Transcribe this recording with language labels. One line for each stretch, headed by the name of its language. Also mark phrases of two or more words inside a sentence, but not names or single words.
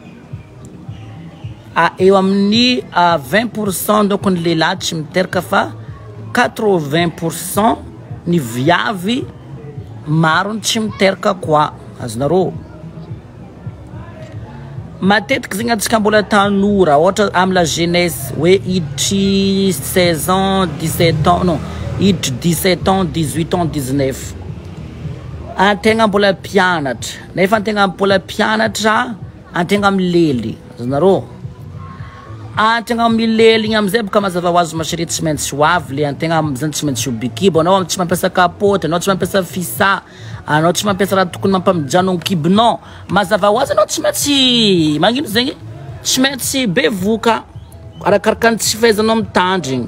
Malagasy: Eo amin'ny 20% donc ny lehilahy tsy miteraka fa 80% ny viavy maro tsy miteraka koa. Azonareo matetiky zegny antsika mbola tanora ohatra amy
French: la jeunesse
Malagasy: hoe iditry 16 ans 17 ans non iditry 17 ans 18 ans 19 antegna mbola pianatra nefa antegna mbola pianatra antegna milely. Azonareo antegna milely igny amizay baka mazava hoazy mashery tsy maintsy hoavy le antegna zany tsy maintsy ho bikibo. Anao tsy mampiasa kapote, anao tsy mampiasa fisa, anao tsy mampiasa raha tokony mampamijano kibonao, mazava hoazy anao tsy maintsy magnino zegny tsy maintsy bevoka arakaraka ny tsy fahaizanao mitandrigny.